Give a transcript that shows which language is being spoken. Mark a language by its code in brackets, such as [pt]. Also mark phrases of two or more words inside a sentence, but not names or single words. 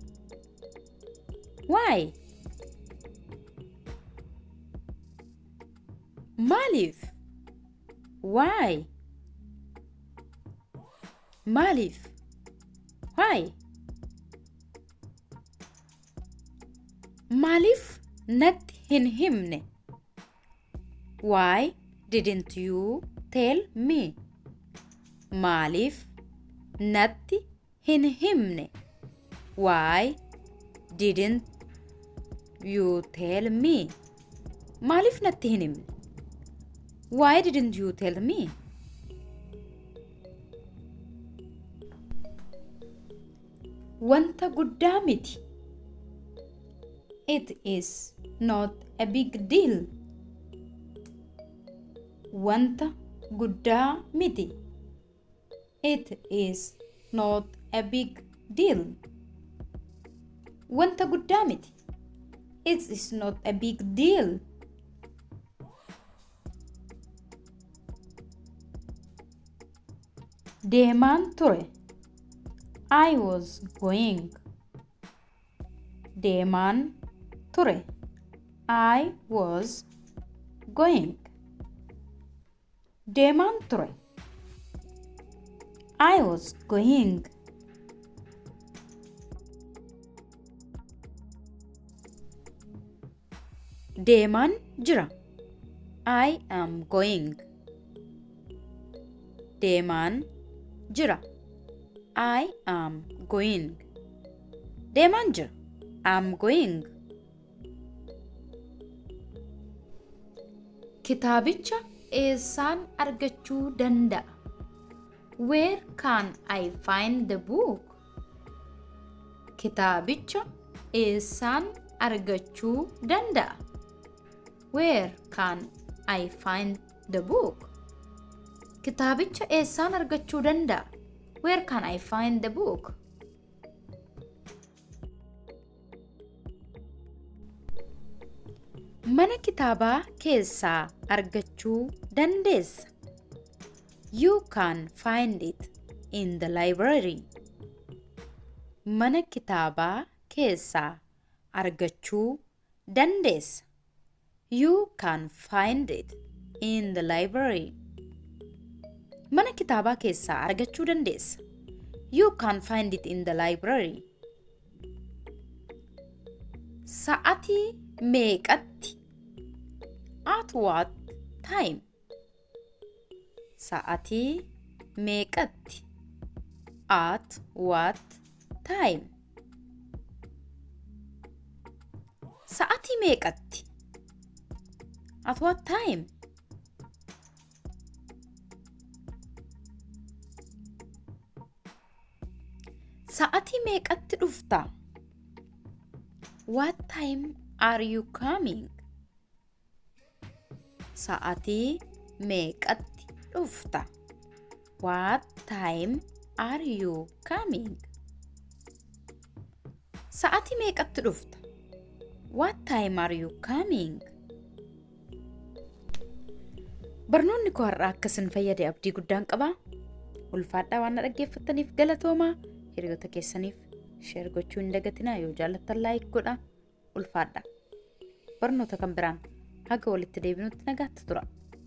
[en] Why? Maaliif? Why? Maaliif? Why? [om] Maaliif natti hin himne? [en] Why didn't you tell me? [om] Maaliif natti hin himne? [en] Why didn't you tell me? [om] Maaliif natti hin himne? [en] Why didn't you tell me? [om] Wanta guddaa miti. [en] It is not a big deal. [om] Wanta guddaa miti. [en] It is not a big deal. [om] Wanta guddaa miti. [en] It is not a big deal. [om] Deemaan ture. [en] I was going. [om] Deemaan ture. [en] I was going. [om] Deemaan ture. [en] I was going. [om] Deemaan jira. [en] I am going. [om] Deemaan Jira. [en] I am going. [om] Deemaan jira. [en] I'm going. [om] Kitaabicha eessaan argachuu danda'a? [en] Where can I find the book? [om] Kitaabicha eessaan argachuu danda'a? [en] Where can I find the book? [om] Kitaabicha eessaan argachuu danda'a? [en] Where can I find the book? [om] Mana kitaabaa keessaa argachuu dandeessa? [en] You can find it in the library. [om] Mana kitaabaa keessaa argachuu dandeessa? [en] You can find it in the library. [om] Mana kitaabaa keessaa argachuu dandeessa? [en] You can find it in the library. [om] Sa'atii meeqatti? [en] At what time? [om] Sa'atii meeqatti? [en] At what time? [om] Sa'atii meeqatti? [en] At what time? [om] Sa'atii meeqatti dhufta? [en] What time are you coming? [om] Sa'atii meeqatti dhufta? [en] What time are you coming? [om] Sa'atii meeqatti dhufta? [en] What time are you coming? [om] Barnoonni koo har'aa akkasin fayyade abdii guddaan qaba. Ulfaadhaa waan dhaggeeffattaniif galatoomaa. Hiriyoota keessaniif share gochuu hin dagatinaa. Yoo jaallattan like godhaa. Ulfaadhaa. Barnoota kan biraan haga walitti deebinutti nagaatti tura.